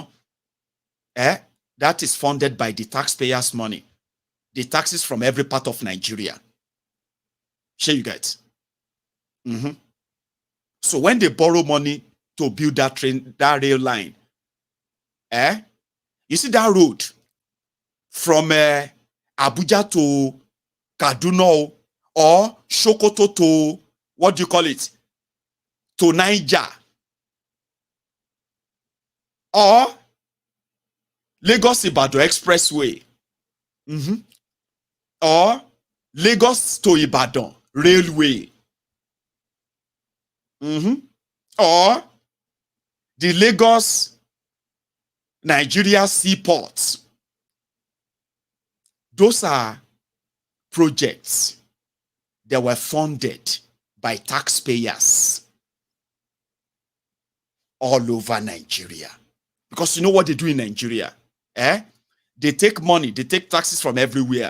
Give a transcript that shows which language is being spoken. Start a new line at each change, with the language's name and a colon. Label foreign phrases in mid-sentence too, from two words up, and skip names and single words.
English: That is funded by the taxpayers' money. The taxes from every part of Nigeria. Sure you get. So when they borrow money to build that train, that rail line, you see that road from Abuja to Kaduna or Sokoto to, what do you call it, to Niger, or Lagos-Ibadan Expressway, or Lagos to Ibadan Railway, or the Lagos Nigeria Seaport. Those are projects that were funded by taxpayers all over Nigeria. Because you know what they do in Nigeria? They take money, they take taxes from everywhere.